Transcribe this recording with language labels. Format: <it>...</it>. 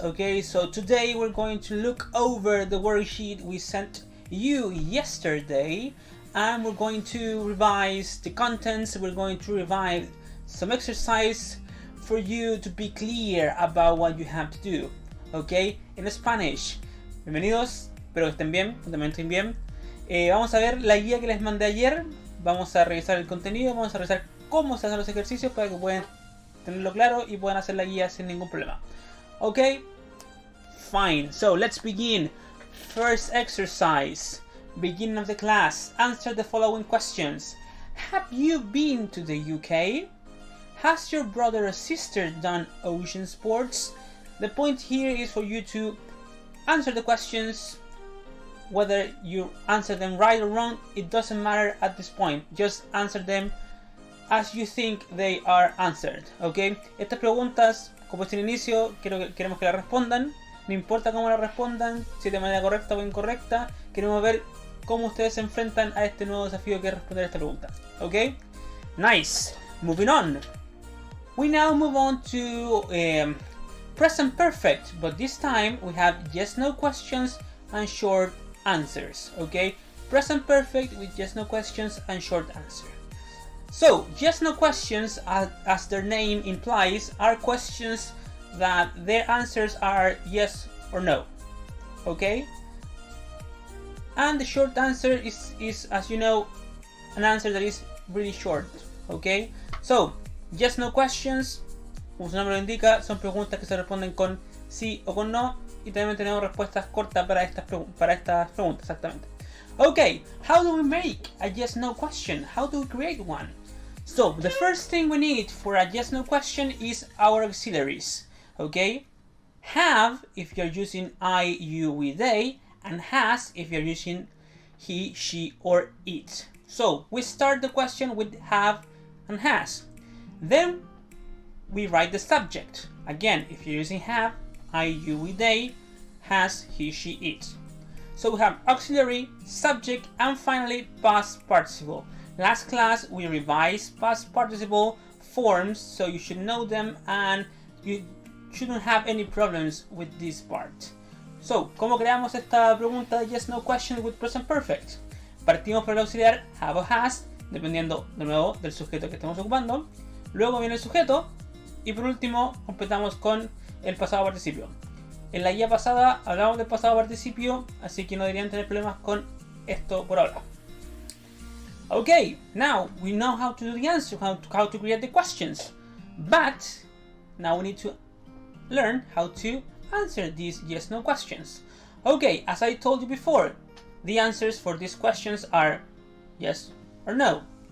<en>Okay, so today we're going to look over the worksheet we sent you yesterday, and we're going to revise the contents. We're going to revise some exercise for you to be clear about what you have to do. Okay, in Spanish.</en> <es>Bienvenidos. Espero que estén bien, que también estén bien. Vamos a ver la guía que les mandé ayer. Vamos a revisar el contenido, vamos a revisar cómo se hacen los ejercicios para que puedan tenerlo claro y puedan hacer la guía sin ningún problema.</es> <en>Ok, fine. So let's begin. First exercise. Beginning of the class. Answer the following questions. Have you been to the UK? Has your brother or sister done ocean sports? The point here is for you to answer the questions. Whether you answer them right or wrong, it doesn't matter at this point. Just answer them as you think they are answered. ¿Ok?</en> <es>Estas preguntas, como es el inicio, queremos que las respondan. No importa cómo las respondan, si de manera correcta o incorrecta. Queremos ver cómo ustedes se enfrentan a este nuevo desafío que es responder esta pregunta.</es> <en>¿Ok? Nice. Moving on. We now move on to present perfect, but this time we have yes/no questions and short answers. Okay, present perfect with yes/no questions and short answer. So yes/no questions, as their name implies, are questions that their answers are yes or no. Okay, and the short answer is as you know, an answer that is really short. Okay, so yes/no questions,</en> <es>como su nombre lo indica, son preguntas que se responden con sí o con no, y también tenemos respuestas cortas para estas preguntas, exactamente.</es> <en>Okay, how do we make a yes/no question? How do we create one? So, the first thing we need for a yes/no question is our auxiliaries. Okay, have if you're using I, you, we, they, and has if you're using he, she, or it. So, we start the question with have and has. Then we write the subject. Again, if you're using have, I, you, we, they, has, he, she, it. So we have auxiliary, subject, and finally past participle. Last class we revised past participle forms, so you should know them and you shouldn't have any problems with this part.</en> <es>So, ¿cómo creamos esta pregunta de</es> <en>yes/no question with present perfect?</en> <es>Partimos por el auxiliar have o has, dependiendo de nuevo del sujeto que estemos ocupando. Luego viene el sujeto y por último completamos con el pasado participio. En la guía pasada hablamos del pasado participio, así que no deberían tener problemas con esto por ahora.</es> <en>Okay, now we know how to do the answer, how to create the questions. But now we need to learn how to answer these yes/no questions. Okay, as I told you before, the answers for these questions are yes or no.</en>